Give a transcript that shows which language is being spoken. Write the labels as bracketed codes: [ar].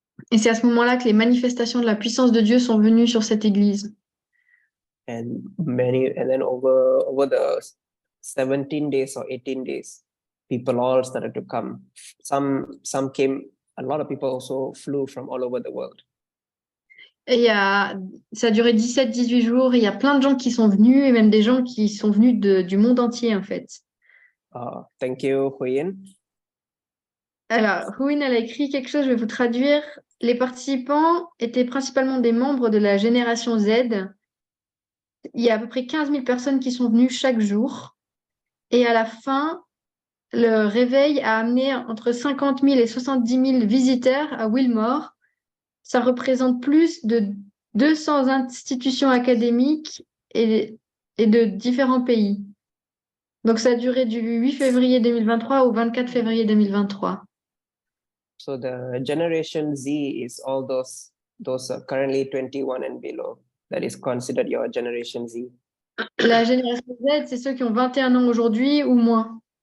[fr] Et c'est à ce moment-là que les manifestations de la puissance de Dieu sont venues sur cette église. [en] And then over the 17 days or 18 days, people all started to come. Some came, a lot of people also flew from all over the world. [fr] Et ça a duré 17-18 jours, et il y a plein de gens qui sont venus, et même des gens qui sont venus du monde entier, en fait. [en] Thank you, Huyen. [fr] Alors, Huyen, elle a écrit quelque chose, je vais vous traduire. les participants étaient principalement des membres de la génération Z. Il y a à peu près 15 000 personnes qui sont venues chaque jour. Et à la fin, le réveil a amené entre 50 000 et 70 000 visiteurs à Wilmore. Ça représente plus de 200 institutions académiques et de différents pays. Donc, ça a duré du 8 février 2023 au 24 février 2023. [en] So the Generation Z is all those currently 21 and below. That is considered your Generation Z. [fr] La génération Z, c'est ceux qui ont 21 ans aujourd'hui ou moins.